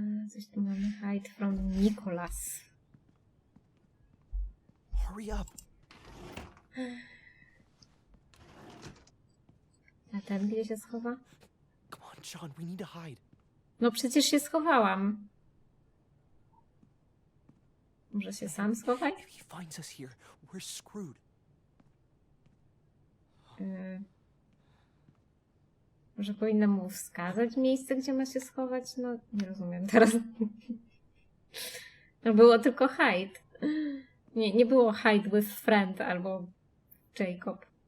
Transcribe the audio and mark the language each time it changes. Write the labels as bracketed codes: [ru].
[pl] Coś tu mamy. [en] Hide from Nicholas. Hurry up. [pl] A ten gdzie się schowa? [en] Come on, Sean, we need to hide. [pl] No przecież się schowałam. Może się sam schowaj? [en] If he finds us here, we're screwed. [pl] Może powinnam mu wskazać miejsce, gdzie ma się schować? No, nie rozumiem teraz. No było tylko hide. Nie było [en] hide with friend [pl] albo Jacob.